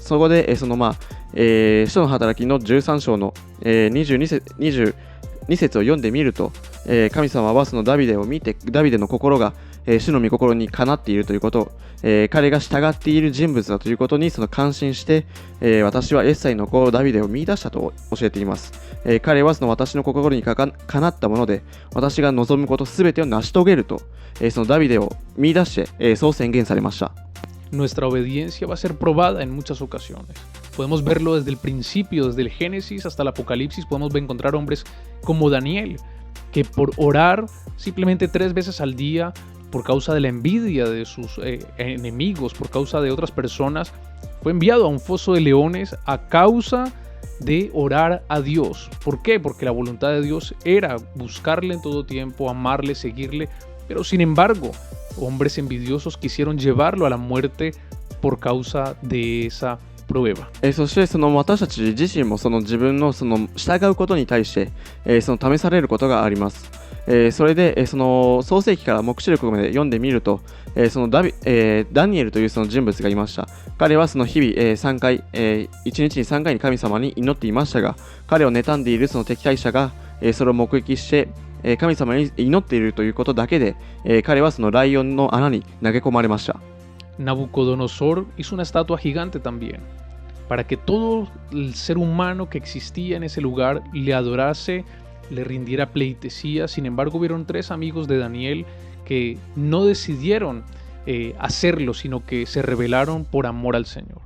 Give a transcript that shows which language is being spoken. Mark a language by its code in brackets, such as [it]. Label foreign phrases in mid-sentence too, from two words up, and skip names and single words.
[ja] そこで、使徒の働きの13章の、22節を読んでみると、神様はダビデを見て、ダビデの心が、主の御心にかなっているということ、彼が従っている人物だということに感心して、私はエッサイの子ダビデを見出したと教えています。彼は私の心にかなったもので、私が望むことすべてを成し遂げると、ダビデを見出して、そう宣言されました。 [es] Nuestra obediencia va a ser probada en muchas ocasiones. Podemos verlo desde el principio, desde el Génesis hasta el Apocalipsis. Podemos encontrar hombres como Daniel, que por orar simplemente 3 veces al día, por causa de la envidia de sus enemigos, por causa de otras personas, fue enviado a un foso de leones a causa de orar a Dios. ¿Por qué? Porque la voluntad de Dios era buscarle en todo tiempo, amarle, seguirle, pero sin embargo, hombres envidiosos quisieron llevarlo a la muerte por causa de esa prueba. [ja] そして私たち自身も自分の従うことに対して、試されることがあります。それで、創世記から黙示録まで読んでみると、ダニエルという人物がいました。彼は日々、3回、1日に3回に神様に祈っていましたが、彼を妬んでいる敵対者が、それを目撃して、神様に祈っているということだけで、彼はライオンの穴に投げ込まれました。 [es] Nabucodonosor hizo una estatua gigante también, para que todo el ser humano que existía en ese lugar le adorase, le rindiera pleitesía. Sin embargo, hubieron 3 amigos de Daniel que no decidieron hacerlo, sino que se rebelaron por amor al Señor.